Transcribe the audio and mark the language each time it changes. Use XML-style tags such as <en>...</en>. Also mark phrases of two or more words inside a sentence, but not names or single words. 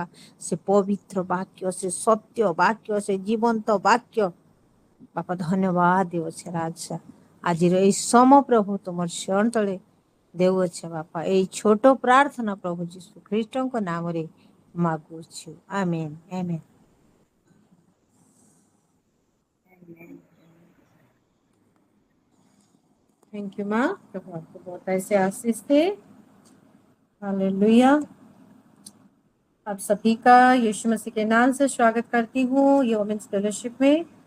<or>ସେ ପବିତ୍ର ବାକ୍ୟ, ସେ ସତ୍ୟ ବାକ୍ୟ, ସେ ଜୀବନ୍ତ ବାକ୍ୟ ବାପା ଧନ୍ୟବାଦ ଦେଉଛେ ରାଜା. ଆଜିର ଏଇ ସମ ପ୍ରଭୁ ତୁମର ଚରଣ ତଳେ ଦେଉଅଛେ ବାପା. ଏଇ ଛୋଟ ପ୍ରାର୍ଥନା ପ୍ରଭୁ ଯୀଶୁ ଖ୍ରୀଷ୍ଟଙ୍କ ନାମରେ ମାଗୁଛୁ. ଆମେନ୍ ଆମେନ୍.</or> <en>thank you</en> <hi>माँ. प्रभु आपको बहुत ऐसे आशीष दे. हालेलुया. आप सभी का यीशु मसीह के नाम से स्वागत करती हूँ ये</hi> <en>women's fellowship</en> <hi>में.</hi>